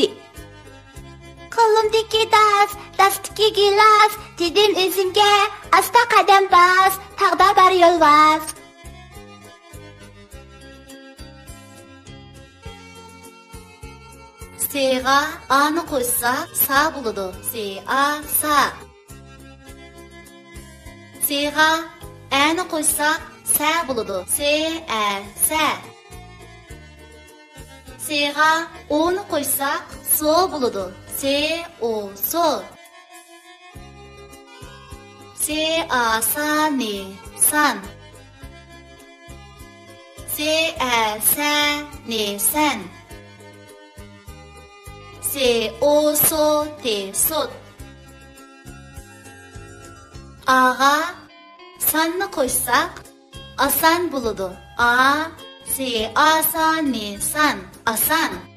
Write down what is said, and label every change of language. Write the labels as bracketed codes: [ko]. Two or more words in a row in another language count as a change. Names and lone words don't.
[uz] Qo'limdagi dastdagi gilos, dedim o'zimga, asta qadam bos, taqda bar yo'lbos. S'ga A'ni qo'shsak, sa bo'ladi. Se-a, sa. S'ga A'ni qo'shsak, sa bo'ladi. Se-a, sa. S'ga O'ni qo'shsak, so bo'ladi. Se-o, so. Se-a, sa, ni, san. Se-a, sa, ni, san. Se-o, so, te, sot. A'ga sanni qo'shsak, asan bo'ladi. A, se-a, sa, ni, san. Asan.